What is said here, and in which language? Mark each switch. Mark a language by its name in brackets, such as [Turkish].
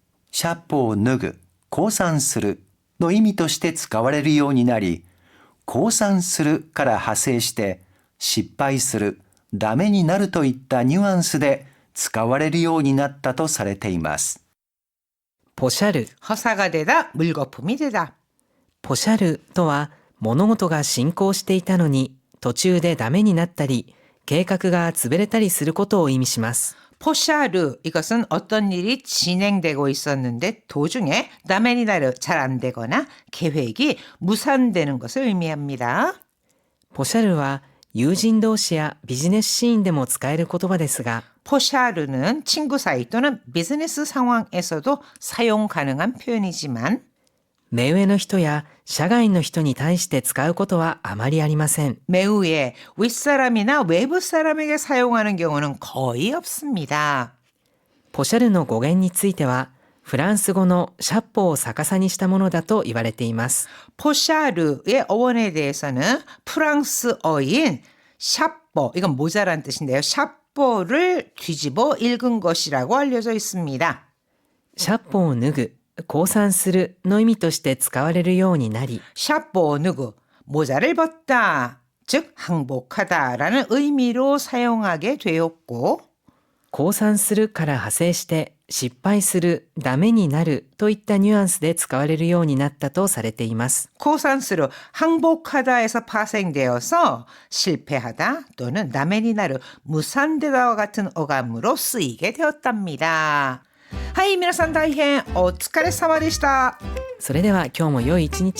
[Japanese] シャッポを脱ぐ、降参するの意味として使われるようになり、降参するから派生して失敗する、ダメになるといったニュアンスで使われるようになったとされています。ポシャル。 [Korean] 허사가 되다, 물거품이 되다. [Japanese] ポシャルとは物事が進行していたのに途中でダメになったり計画が潰れたりすることを意味します。 [Korean] 포샤르, 이것은 어떤 일이 진행되고 있었는데 도중에 다메니나르 잘 안 되거나 계획이 무산되는 것을 의미합니다. [Japanese] ポシャルは友人同士やビジネスシーンでも使える言葉ですが、 [Korean] 포샤르는 친구 사이 또는 비즈니스 상황에서도 사용 가능한 표현이지만 [Japanese] 目上の人や社外の人に対して使うことはあまりありません。 [Korean] 매우에 윗사람이나 외부 사람에게 사용하는 경우는 거의 없습니다. [Japanese] ポシャルの語源については、フランス語のシャッポを逆さにしたものだと言われています。 [Korean] 포샤르의 어원에 대해서는 프랑스어인 샤뽀, 이건 모자란 뜻인데요. 샤뽀를 뒤집어 읽은 것이라고 알려져 있습니다. [Japanese] シャッポを脱ぐ、降参するの意味として使われるようになり、 [Korean] 샤뽀 누구, 모자를 벗다, 즉 항복하다라는 의미로 사용하게 되었고 [Japanese] 降参するから派生して失敗する、ダメになるといったニュアンスで使われるようになったとされています。 [Korean] 고산스루 항복하다에서 파생되어서 실패하다 또는 다메니나르 무산되다와 같은 어감으로 쓰이게 되었답니다. [Japanese] 하이, 皆さん大変お疲れ様でした。それでは今日も良い一日